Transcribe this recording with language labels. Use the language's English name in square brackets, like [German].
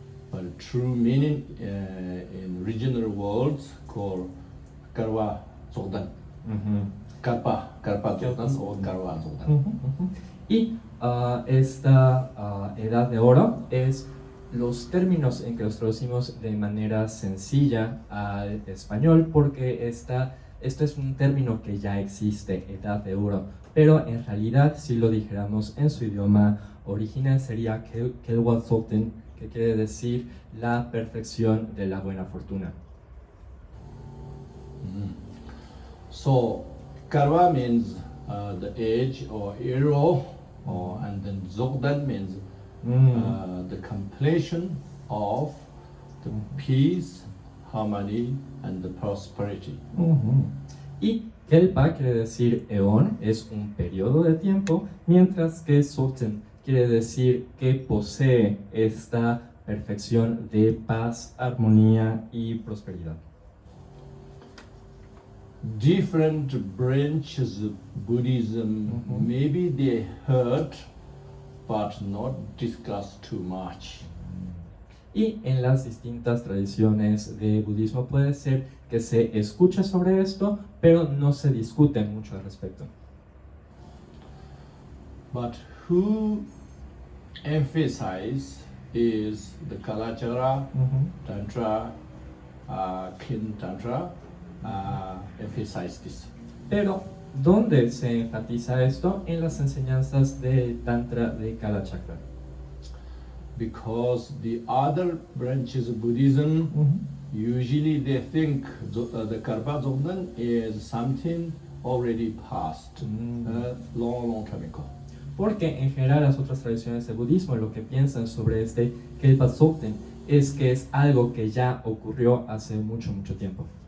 [English] But true meaning in regional words called Karwa Zogdan. [Spanish] Karpa Zogdan o Karwa Zogdan. Y esta edad de oro es los términos en que los traducimos de manera sencilla al español porque esto es un término que ya existe, edad de oro, pero en realidad si lo dijéramos en su idioma original sería Kelwa Zogdan, que quiere decir la perfección de la buena fortuna. [English] So Karwa means the age or era, and then Zogdan means the completion of the peace, harmony, and the prosperity. [Spanish] Y Kelpa quiere decir eón, es un periodo de tiempo, mientras que Zogdan quiere decir que posee esta perfección de paz, armonía y prosperidad. [English] Different branches of Buddhism, maybe they heard but not discussed too much. [Spanish] Y en las distintas tradiciones de budismo puede ser que se escuche sobre esto, pero no se discute mucho al respecto. [English] But who emphasize is the Kalachakra Tantra, Khentrul Tantra, emphasize this. [Spanish] Pero, ¿dónde se enfatiza esto? En las enseñanzas de Tantra de Kalachakra. [English] Because the other branches of Buddhism, usually they think the Karpa Zogdan is something already past, long time ago. [Spanish] Porque en general las otras tradiciones de budismo lo que piensan sobre este Kelpa Zogdan es que es algo que ya ocurrió hace mucho, mucho tiempo.